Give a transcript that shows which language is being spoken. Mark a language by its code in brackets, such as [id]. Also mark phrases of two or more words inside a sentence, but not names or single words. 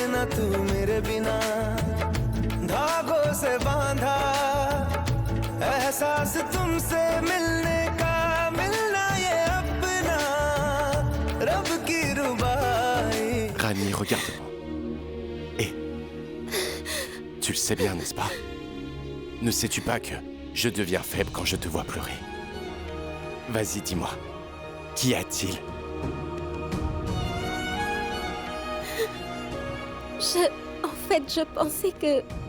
[hi] तू मेरे बिना धागों से बांधा एहसास तुमसे मिलने का मिलना ये अपना रब की रुबाई [fr] Rani, regarde-moi. Et tu le sais bien, n'est-ce pas? Ne sais-tu pas que je deviens faible quand je te vois pleurer? Vas-y, dis-moi. Qu'y a-t-il? En fait, je pensais que...